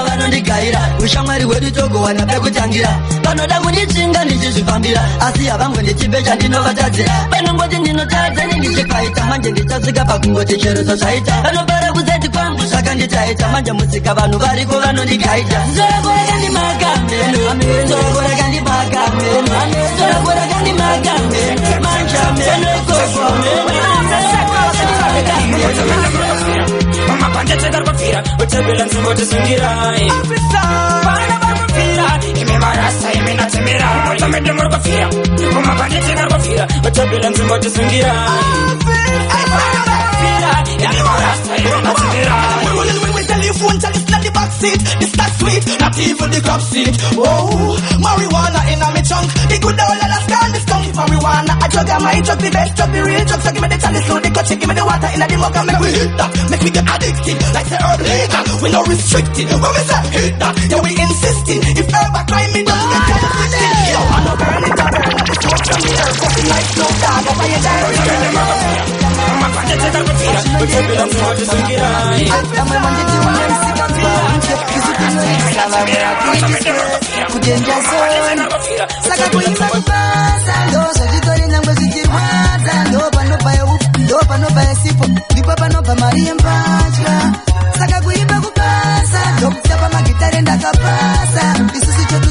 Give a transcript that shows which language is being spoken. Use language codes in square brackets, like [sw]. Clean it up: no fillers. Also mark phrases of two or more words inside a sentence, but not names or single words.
[sn] vanondigaira ushamwari hwedu togowana pekutangira vanoda kunditsinga ndichizvifambira asi havangwe ndichipe chandinovatadzira vanongoti ndinotadza nendichikwaita manje ndichasvika pakungoti chero zvaita vanobara kuzeti kwangu zvakanditaita manje musika vanhu variko vanondigaita nzorakoraka ndimagameno nzorakoraka ndimagameno nzorakoraka ndimagameno manje ameno ikoko mapandetsekarwapfira utebela nzvimbo tisungirai vana varwapfira ime marasa ime natemera mutomede murwapfira mumapandetsekarwapfira utebela nzvimbo tisungirai ime marasa ime natemera [en] telephone, tell it's not the back seat. This that sweet, not even the club seat. Oh, marijuana in a me trunk. The good old Alaska, the skunk. Marijuana, I drug on my drug, the best drug, the real drug. So give me the chalice, so the coach, give me the water in the mug, and make we hit that. Make we get addicted, like the herb legal. We no restricted. When we say hit that, yeah we insisting. If herb a crime, me just get convicted. Yo, I no burn it, I burn it. The smoke from the herb, fucking like Snoop Dogg. Up on your diary. [sn] Saka kuimba kupasa ndoso zitori nangwe zichirwadza ndo panobva yesipo ndipo panobva mari yembatya saka kuimba kupasa ndokutapa magitare ndakapasa isusu chedu